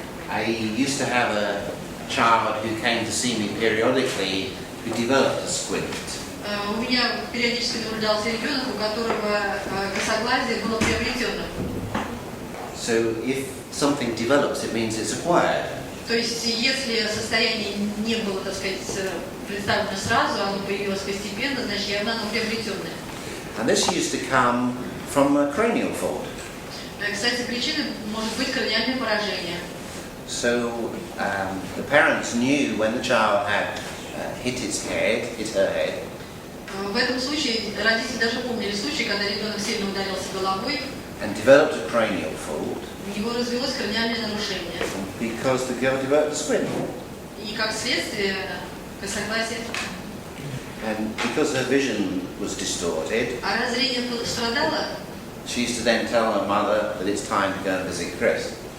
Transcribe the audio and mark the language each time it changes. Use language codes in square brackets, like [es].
[en] I used to have a child who came to see me periodically who developed a squint. [ru] У меня периодически наблюдался ребенок, у которого косоглазие было приобретенным. [en] So if something develops, it means it's acquired. [ru] То есть, если состояние не было, так сказать, представлено сразу, оно появилось постепенно, значит, явно оно приобретенное. [en] And this used to come from a cranial fault. [ru] Кстати, причиной может быть краниальное поражение. [en] So the parents knew when the child had hit her head. [ru] В этом случае родители даже помнили случай, когда ребенок сильно ударился головой, [en] And developed a cranial fault [ru] у него развилось краниальное нарушение. [en] because the girl developed a squint. [ru] И как следствие косоглазие. [en] And because her vision was distorted, [ru] А раз зрение страдало, [en] she used to then tell her mother that it's time to go and visit Chris.